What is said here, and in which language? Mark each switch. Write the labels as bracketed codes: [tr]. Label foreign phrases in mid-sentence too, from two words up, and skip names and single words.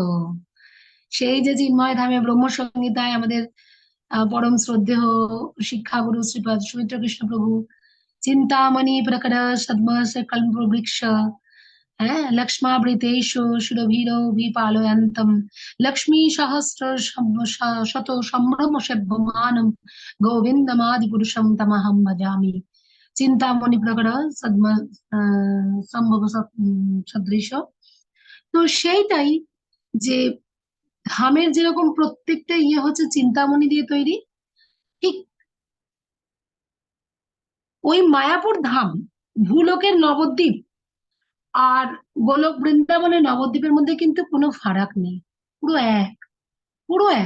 [bn] সেই যে চিন্ময় ধামে ব্রহ্মসংগীতায় আমাদের পরম শ্রদ্ধেয় শিক্ষাগুরু শ্রীপাদ সুমিত্র কৃষ্ণ প্রভু [sa] চিন্তামণি প্রকট সদ্মস কল্প বৃক্ষ, হ্যাঁ, লক্ষ্মাবৃতেষু সুরভিরভিপালয়ন্তম লক্ষ্মী সহস্র শত সম্ভ্রম সেব্যমানম গোবিন্দমাদি পুরুষম তমহম ভজামি। চিন্তামণি প্রকট সদ্ম সম্ভব সদৃশ, [bn] তো সেইটাই, যে ধামের যেরকম প্রত্যেকটা ইয়ে হচ্ছে চিন্তামণি দিয়ে তৈরি, ঠিক ওই মায়াপুর ধাম, ভূলোকের নবদ্বীপ আর গোলক বৃন্দাবনের নবদ্বীপের মধ্যে কিন্তু কোনো ফারাক নেই, পুরো এক, পুরো এক।